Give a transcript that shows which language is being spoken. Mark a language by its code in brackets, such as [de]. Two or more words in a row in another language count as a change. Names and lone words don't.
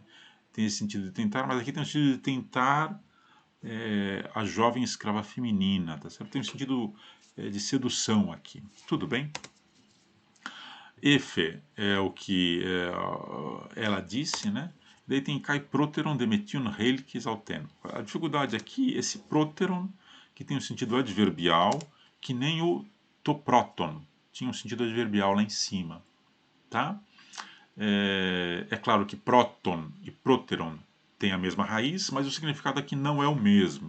[pt] Tem esse sentido de tentar, mas aqui tem o sentido de tentar a jovem escrava feminina, tá certo? Tem um sentido de sedução aqui. Tudo bem? Efe é o que ela disse, né? Daí tem [el] καὶ πρότερον δεμέτιον εἵλκες αὐτήν. [pt] A dificuldade aqui, esse proteron, que tem um sentido adverbial, que nem o toproton, tinha um sentido adverbial lá em cima, tá? É claro que próton e próteron têm a mesma raiz, mas o significado aqui não é o mesmo.